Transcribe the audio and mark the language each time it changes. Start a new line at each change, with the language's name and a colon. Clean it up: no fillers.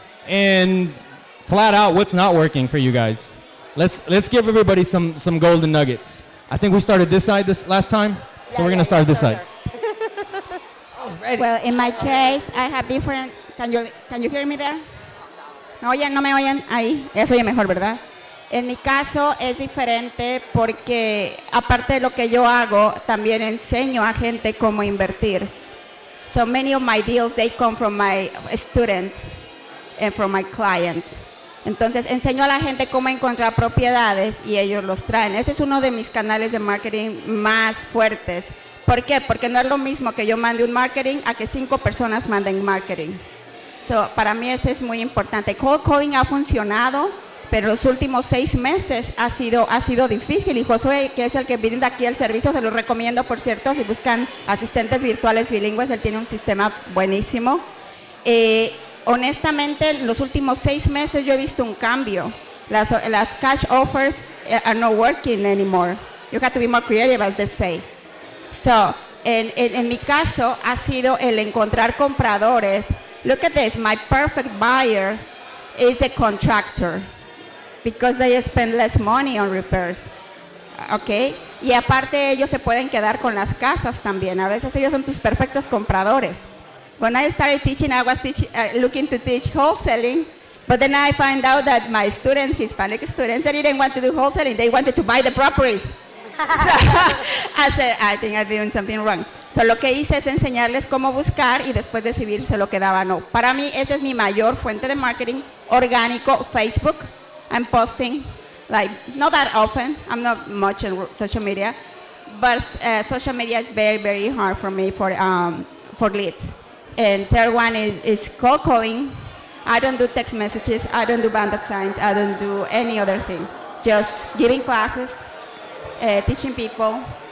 English: And flat out, what's not working for you guys? Let's give everybody some golden nuggets. I think we started this side last time, so we're going to start this side. Well, in my case, I have different. Can you hear me there?
Spanish: ¿Me oyen? ¿No me oyen? Ahí. Ya se oye mejor, ¿verdad? En mi caso es diferente porque aparte de lo que yo hago, también enseño a gente cómo invertir.
English: So many of my deals, they come from my students and from my clients.
Spanish: Entonces enseño a la gente cómo encontrar propiedades y ellos los traen. Ese es uno de mis canales de marketing más fuertes. ¿Por qué? Porque no es lo mismo que yo mande un marketing a que 5 personas manden marketing. So, para mí eso es muy importante. Cold calling ha funcionado, pero los últimos 6 meses ha sido difícil. Y Josué, que es el que brinda aquí el servicio, se los recomiendo, por cierto, si buscan asistentes virtuales bilingües, él tiene un sistema buenísimo. Honestamente, los últimos 6 meses yo he visto un cambio.
English: Las cash offers are not working anymore. You have to be more creative, as they say.
Spanish: So, en mi caso, ha sido el encontrar compradores.
English: Look at this, my perfect buyer is a contractor because they spend less money on repairs, okay?
Spanish: Y aparte ellos se pueden quedar con las casas también. A veces ellos son tus perfectos compradores.
English: When I started teaching, I was looking to teach wholesaling, but then I find out that my students, Hispanic students, they didn't want to do wholesaling, they wanted to buy the properties. So, I said, I think I'm doing something wrong.
Spanish: So, lo que hice es enseñarles cómo buscar y después decidir si lo que daba o no. Para mí, esa es mi mayor fuente de marketing orgánico, Facebook.
English: I'm posting, like, not that often. I'm not much in social media. But social media is very, very hard for me for leads. And third one is cold calling. I don't do text messages. I don't do bandit signs. I don't do any other thing. Just giving classes. Teaching people.